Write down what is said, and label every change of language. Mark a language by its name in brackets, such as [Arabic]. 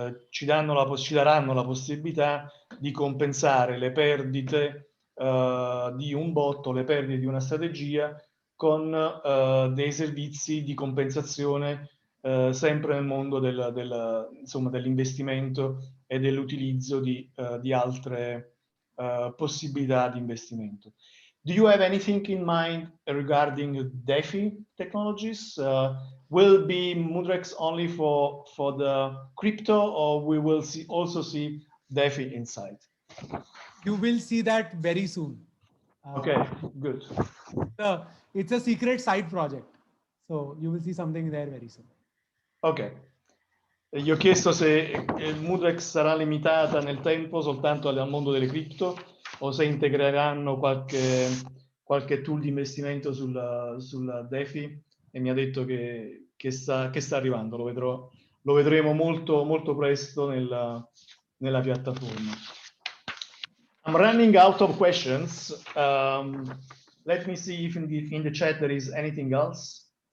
[Italian] ci daranno la possibilità di compensare le perdite di un bot o le perdite di una strategia con dei servizi di compensazione sempre nel mondo dell'investimento e dell'utilizzo di altre possibilità di investimento. [English] Do you have anything in mind regarding DeFi technologies? Will be Mudrex only for the crypto, or we will also see DeFi inside? You will see that very soon. Okay, good. It's a secret side project. So you will see something there very soon. Ok. [Italian] Gli ho chiesto se Mudrex sarà limitata nel tempo soltanto al mondo delle cripto o se integreranno qualche tool di investimento sulla DeFi, e mi ha detto che sta arrivando. Lo vedremo molto, molto presto nella piattaforma. [English] I'm running out of questions. Let me see if in the chat there is anything else.